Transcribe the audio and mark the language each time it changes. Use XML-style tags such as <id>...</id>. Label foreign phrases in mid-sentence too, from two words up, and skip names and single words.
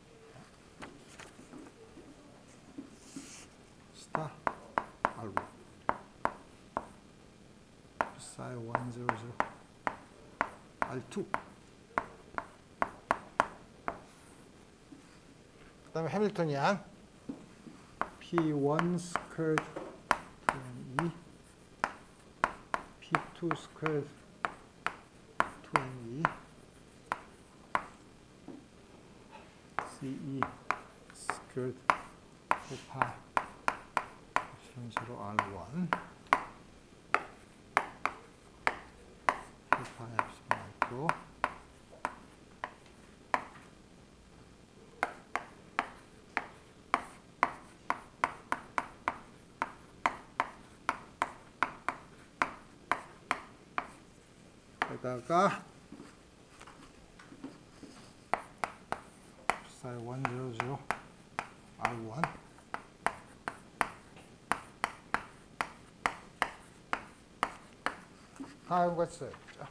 <ko>스타 R1 psi 1, 0, 0 R2 그 다음에 해밀토니안</ko> <en>P1 squared 2 P2 squared 2 CE squared 4pi epsilon 0 R1 4pi epsilon R2</en> <ko>에다가 psi 1, 0, 0 R1 다음과 같이 써야겠죠.</ko>